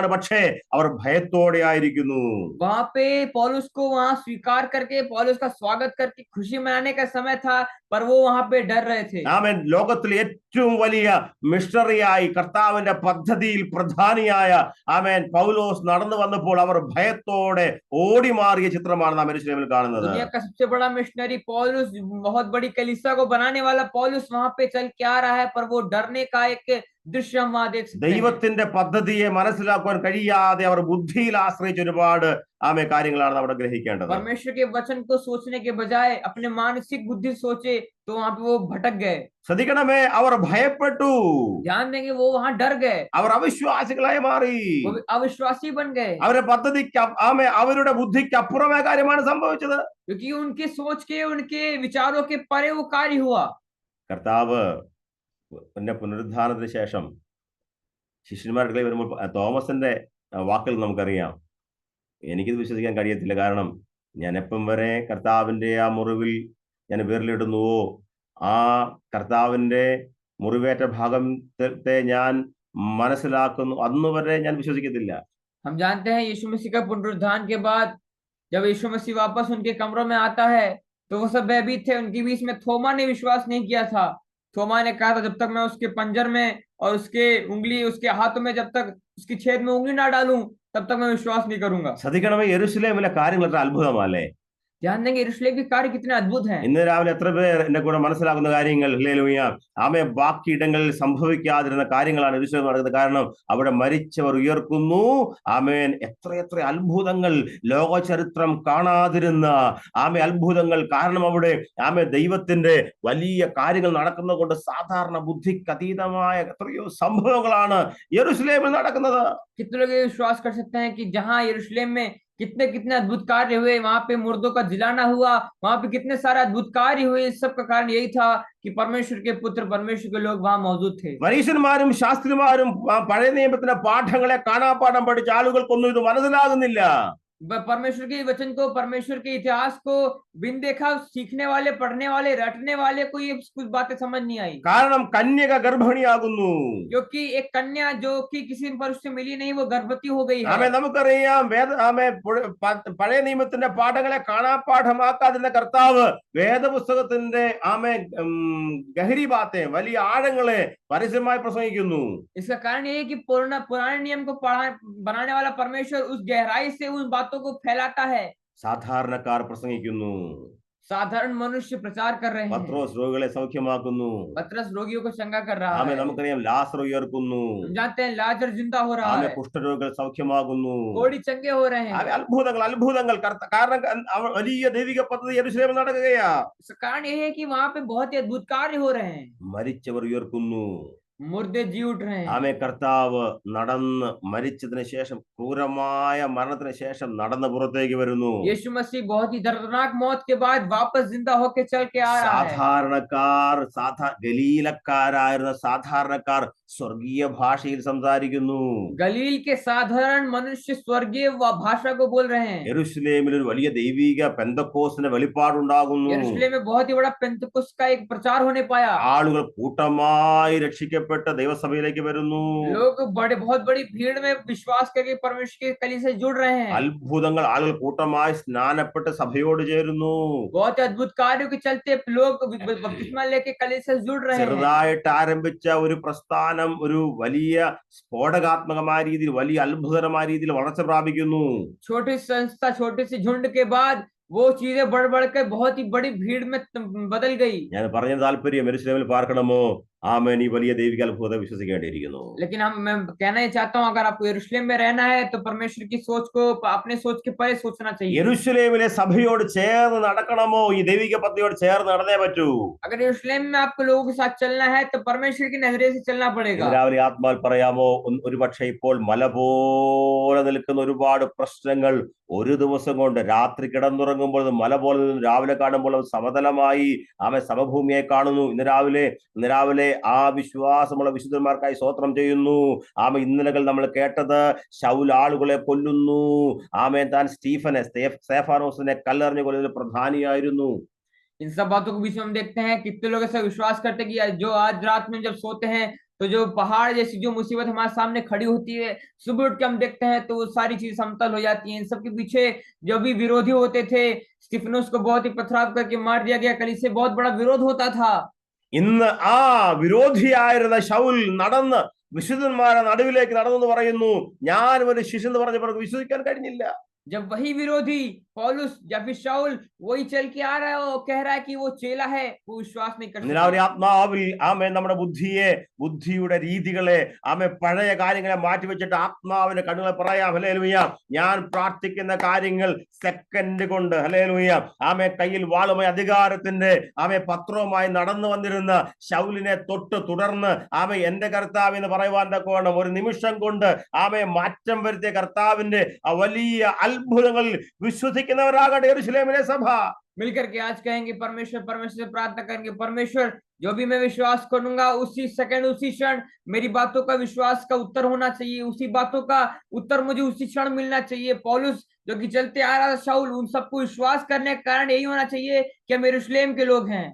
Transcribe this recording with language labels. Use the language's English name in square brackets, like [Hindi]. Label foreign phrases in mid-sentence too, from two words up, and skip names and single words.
[Malayalam] പക്ഷേ അവർ ഭയത്തോടെ ആയിരിക്കുന്നു. [Hindi] वहां पे पौलुस को वहां स्वीकार करके, पौलुस का स्वागत करके खुशी मनाने का समय था, पर वो वहां पे डर रहे थे. [Malayalam] ആമേൻ ലോകത്തിലെ ഏറ്റവും വലിയ മിഷണറിയായി കർത്താവിന്റെ പദ്ധതിയിൽ പ്രധാനിയായ ആമേൻ പൗലോസ് നടന്നു വന്നപ്പോൾ അവർ ഭയത്തോടെ ഓടി മാറിയ ചിത്രമാണ് നാം യെരൂശലേമിൽ കാണുന്നത്. [Hindi] दुनिया का सबसे बड़ा मिशनरी पौलुस, बहुत बड़ी कलीसिया को बनाने वाला पौलुस वहां पे चल के आ रहा है, पर वो डरने का एक दृश्य हम वहां देख सकते हैं. [Malayalam] ദൈവത്തിന്റെ പദ്ധതിയെ മനസ്സിലാക്കുവാൻ കഴിയാതെ അവർ ബുദ്ധിയിൽ ആശ്രയിച്ച ഒരുപാട് ആമേ കാര്യങ്ങളാണ് അവിടെ ഗ്രഹിക്കേണ്ടത്. [Hindi] परमेश्वर के वचन को सोचने के बजाय अपने मानसिक बुद्धि सोचे तो वहां पे वो भटक गए. [Malayalam] ശ്രദ്ധിക്കണമേ, അവർ ഭയപ്പെട്ടു, [Hindi] ध्यान देंगे वो वहां डर गए, [Malayalam] അവർ അവിശ്വാസികളായി മാറി. [Hindi] वो अविश्वासी बन गए, [Malayalam] അവരുടെ പദ്ധതിക്ക് അവരുടെ ബുദ്ധിക്ക് അപ്പുറമായ കാര്യമാണ് സംഭവിച്ചത്. [Hindi] क्योंकि उनके सोच के, उनके विचारों के परे वो कार्य हुआ. [Malayalam] കർത്താവ് പിന്നെ പുനരുദ്ധാനത്തിന് ശേഷം ശിഷ്യന്മാരുടെ വരുമ്പോൾ തോമസിന്റെ വാക്കിൽ നമുക്കറിയാം, എനിക്കിത് വിശ്വസിക്കാൻ കഴിയത്തില്ല. കാരണം ഞാൻ എപ്പം വരെ കർത്താവിന്റെ ആ മുറിവിൽ ഞാൻ വിരലിടുന്നുവോ, ആ കർത്താവിന്റെ മുറിവേറ്റ ഭാഗത്തെ ഞാൻ മനസ്സിലാക്കുന്നു, അന്നുവരെ ഞാൻ വിശ്വസിക്കത്തില്ല. [Hindi] हम जानते हैं यीशु मसीह का पुनरुत्थान के बाद जब यीशु मसीह वापस उनके कमरों में आता है तो वो सब भयभीत थे. उनके बीच में थोमा ने विश्वास नहीं किया था. थोमा ने कहा था जब तक मैं उसके पंजर में और उसके उंगली, उसके हाथों में जब तक उसकी छेद में उंगली ना डालूं तब तक मैं विश्वास नहीं करूंगा. [Malayalam] ശ്രദ്ധിക്കണമേ, യെരൂശലേമിലെ കാര്യങ്ങൾ എത്ര അത്ഭുതമല്ലേ. [Hindi] ध्यान देंगे यरूशलेम के कार्य कितने अद्भुत हैं. [Malayalam] ഇന്ന് രാവിലെ എത്ര പേർ എന്റെ കൂടെ മനസ്സിലാക്കുന്ന കാര്യങ്ങൾ, ഹല്ലേലൂയ, ആമേ ബാക്കി ഇടങ്ങളിൽ സംഭവിക്കാതിരുന്ന കാര്യങ്ങളാണ് യെരൂശലേമിൽ നടക്കുന്നത്. കാരണം അവിടെ മരിച്ചവർ ഉയർക്കുന്നു. ആമേൻ, എത്രയെത്ര അത്ഭുതങ്ങൾ, ലോക ചരിത്രം കാണാതിരുന്ന ആമേ അത്ഭുതങ്ങൾ. കാരണം അവിടെ ആമേ ദൈവത്തിന്റെ വലിയ കാര്യങ്ങൾ നടക്കുന്നത് കൊണ്ട് സാധാരണ ബുദ്ധിക്ക് അതീതമായ എത്രയോ സംഭവങ്ങളാണ് യെരൂശലേമിൽ നടക്കുന്നത്. [Hindi] कितने लोग ये विश्वास कर सकते हैं कि जहां यरूशलेम में कितने कितने अद्भुत कार्य हुए, वहां पे मुर्दों का जिलाना हुआ, वहां पे कितने सारे अद्भुत कार्य हुए. इस सब का कारण यही था कि परमेश्वर के पुत्र, परमेश्वर के लोग वहां मौजूद थे. [Malayalam] പരീശന്മാരും ശാസ്ത്രിമാരും പഴയ നിയമത്തിന്റെ പാഠങ്ങളെ കാണാപ്പാഠം പഠിച്ച ആളുകൾക്കൊന്നും ഇത് മനസ്സിലാകുന്നില്ല. [Hindi] परमेश्वर के वचन को, परमेश्वर के इतिहास को बिन देखा सीखने वाले, पढ़ने वाले, रटने वाले को ये कुछ बातें समझ नहीं आई. [Malayalam] കാരണം കന്യക ഗർഭിണിയാകുന്നു. [Hindi] क्योंकि एक कन्या जो कि किसी पुरुष से मिली नहीं, वो गर्भवती हो गई [Malayalam] ആമേ, [Hindi] है. [Malayalam] നമുക്കറിയാം പഴയ നിയമത്തിന്റെ പാഠങ്ങളെ കാണാപ്പാഠമാക്കാതിരുന്ന കർത്താവ് വേദപുസ്തകത്തിന്റെ [Hindi] गहरी बातें, [Malayalam] വലിയ ആഴങ്ങളെ പരസ്യമായി പ്രസംഗിക്കുന്നു. [Hindi] इसका कारण ये है कि पुराने नियम को बनाने वाला परमेश्वर उस गहराई से उन बातों को फैलाता है, [Malayalam] സാധാരണക്കാർ പ്രസംഗിക്കുന്നു. [Hindi] साधारण मनुष्य प्रचार कर रहे हैं। [Malayalam] പത്രോസ് രോഗികളെ സൗഖ്യമാക്കുന്നു. [Hindi] पतरस रोगियों को चंगा कर रहा [Malayalam] ആമേ [Hindi] है। [Malayalam] നമുക്കറിയാം ലാസർ ഉയർക്കുന്നു. [Hindi] हम जानते हैं लाजर जिंदा हो रहा [Malayalam] ആമേ [Hindi] है, [Malayalam] കുഷ്ഠരോഗികൾ സൗഖ്യമാകുന്നു. [Hindi] कोढ़ी चंगे हो रहे [Malayalam] ആമേ [Hindi] हैं। [Malayalam] അത്ഭുതങ്ങൾ കാരണം വലിയ ദൈവിക പദ്ധതി യെരൂശലേമിൽ നടക്കുകയാ. [Hindi] इसका कारण यह है कि वहां पे बहुत ही अद्भुत कार्य हो रहे हैं, [Malayalam] മരിച്ചവർ ഉയർക്കുന്നു. [Hindi] मुर्दे जी उठ रहे हैं। [Malayalam] ആമേ കർത്താവ് നടന്ന് മരിച്ചതിന് ശേഷം ക്രൂരമായ മരണത്തിന് ശേഷം നടന്ന് പുറത്തേക്ക് വരുന്നു. [Hindi] यीशु मसीह बहुत ही दर्दनाक मौत के बाद वापस जिंदा होके चल के आ रहा है। [Malayalam] സാധാരണക്കാർ ഗലീലക്കാരായിരുന്ന സാധാരണക്കാർ സ്വർഗീയ ഭാഷയിൽ സംസാരിക്കുന്നു. [Hindi] गलील के साधारण मनुष्य स्वर्गीय भाषा को बोल रहे हैं। [Malayalam] യെരൂശലേമിൽ ഒരു വലിയ ദൈവിക പെന്തക്കോസ്തിന്റെ വെളിപ്പാടുണ്ടാകുന്നു. [Hindi] यरूशलेम में बहुत ही बड़ा पेंतकुस्त का एक प्रचार होने पाया। [Malayalam] ആളുകൾ കൂട്ടമായി രക്ഷിക്കപ്പെട്ട ദൈവസഭയിലേക്ക് വരുന്നു. [Hindi] लोग बहुत बड़ी भीड़ में विश्वास करके परमेश्वर की कली से जुड़ रहे हैं। [Malayalam] അത്ഭുതങ്ങൾ ആളുകൾ കൂട്ടമായി സ്നാനപ്പെട്ട് സഭയോട് ചേരുന്നു. [Hindi] बहुत अद्भुत कार्यों के चलते लोग बपतिस्मा लेके कली से जुड़ रहे हैं। [Malayalam] ചെറുതായിട്ട് ആരംഭിച്ച ഒരു പ്രസ്ഥാനം ഒരു വലിയ സ്ഫോടകാത്മകമായ രീതിയിൽ വലിയ അത്ഭുതകരമായ രീതിയിൽ വളർച്ച പ്രാപിക്കുന്നു. [Hindi] छोटी संस्था छोटे से झुंड के बाद वो चीजें बढ़ कर बहुत ही बड़ी भीड़ में बदल गई। [Malayalam] ഞാൻ പറഞ്ഞ താല്പര്യം യെരൂശലേമിൽ പാർക്കണമോ? ആമേൻ. ഈ വലിയ ദൈവിക അത്ഭുതത്തെ വിശ്വസിക്കേണ്ടിയിരിക്കുന്നു. [Hindi] लेकिन मैं कहना ही चाहता हूँ, अगर आपको यरूशलेम में रहना है तो परमेश्वर की सोच को अपने सोच के परे सोचना चाहिए। [Malayalam] യെരൂശലേമിലെ സഭയോട് ചേർന്ന് നടക്കണമോ? ഈ ദൈവിക പദ്ധതിയോട് ചേർന്ന് നടന്നേ പറ്റൂ. [Hindi] अगर यरूशलेम में आपको लोगों के साथ चलना है तो परमेश्वर की नजरिए से चलना पड़ेगा। [Malayalam] രാവിലെ ആത്മാവിൽ പറയാമോ? ഒരുപക്ഷെ ഇപ്പോൾ മല പോലെ നിൽക്കുന്ന ഒരുപാട് പ്രശ്നങ്ങൾ ഒരു ദിവസം കൊണ്ട് രാത്രി കിടന്നുറങ്ങുമ്പോൾ മല പോലെ രാവിലെ കാണുമ്പോൾ സമതലമായി സമഭൂമിയെ കാണുന്നു. ഇന്ന് രാവിലെ ആ വിശ്വാസമുള്ള വിശുദ്ധന്മാർക്കായി സ്തോത്രം ചെയ്യുന്നു. ഇന്നലകൾ നമ്മൾ കേട്ടത് ശൗൽ ആളുകളെ കൊല്ലുന്നു. താൻ സ്തേഫാനോസിനെ കല്ലെറിഞ്ഞു കൊല്ലുന്ന പ്രധാനിയായിരുന്നു. [Hindi] इन सब बातों के बीच में हम देखते हैं कितने लोग ऐसा विश्वास करते हैं कि जो आज रात में जब सोते हैं तो जो पहाड़ जैसी जो मुसीबत हमारे सामने खड़ी होती है, सुबह उठ के हम देखते हैं तो वो सारी चीज समतल हो जाती है। इन सब के पीछे जो भी विरोधी होते थे, स्टीफनोस को बहुत ही पथराव करके मार दिया गया, कलीसिया से बहुत बड़ा विरोध होता था। [Malayalam] ഇന്ന് ആ വിരോധിയായിരുന്ന ശൗൽ നടന്ന് വിശുദ്ധന്മാരുടെ നടുവിലേക്ക് നടന്നു പറയുന്നു, ഞാൻ ഒരു ശിശു എന്ന് പറഞ്ഞപ്പോൾ വിശ്വസിക്കാൻ കഴിഞ്ഞില്ല. [Hindi] जब वही विरोधी पौलुस या फिर शाऊल वही चल के आ रहा है और कह रहा है कि वो चेला है, वो विश्वास नहीं कर सकता। [Malayalam] ആത്മാവിൽ നമ്മുടെ ബുദ്ധിയുടെ രീതികളെ പഴയ കാര്യങ്ങളെ മാറ്റിവെച്ചിട്ട് ആത്മാവിന്റെ കണ്ണുകളെ പറയാം, ഹല്ലേലൂയ, ഞാൻ പ്രാർത്ഥിക്കുന്ന കാര്യങ്ങൾ സെക്കൻഡ് കൊണ്ട്, ഹല്ലേലൂയ, കയ്യിൽ വാളുമായി അധികാരത്തിന്റെ പത്രവുമായി നടന്നു വന്നിരുന്ന ശൗലിനെ തുടർന്ന് എന്റെ കർത്താവ് എന്ന് പറയുവാൻ തക്കവണ്ണം ഒരു നിമിഷം കൊണ്ട് മാറ്റം വരുത്തിയ കർത്താവിന്റെ വലിയ അത്ഭുതങ്ങളിൽ വിശ്വസിക്കുന്നവരാകട്ടെ യെരൂശലേമിലെ സഭ. [Hindi] मिलकर के आज कहेंगे परमेश्वर से प्रार्थना करेंगे, परमेश्वर जो भी मैं विश्वास करूंगा उसी सेकंड उसी क्षण मेरी बातों का विश्वास का उत्तर होना चाहिए, उसी बातों का उत्तर मुझे उसी क्षण मिलना चाहिए। पौलुस जो कि चलते आ रहा था शाऊल, उन सबको विश्वास करने का कारण यही होना चाहिए कि हम यरूशलेम के लोग हैं।